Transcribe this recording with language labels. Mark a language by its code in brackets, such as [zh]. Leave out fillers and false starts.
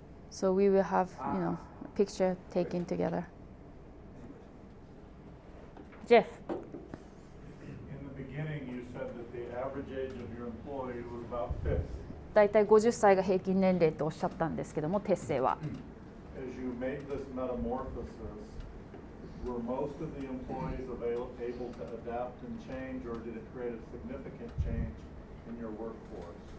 [en] So we will have, a picture taken together. Jeff. In the beginning, you said that the average age of your employee was about 50. [ja] だいたい50歳が平均年齢とおっしゃったんですけども、テッセイは。 [en] As you made this metamorphosis, were most of the employees able to adapt and change, or did it create a significant change in your workforce?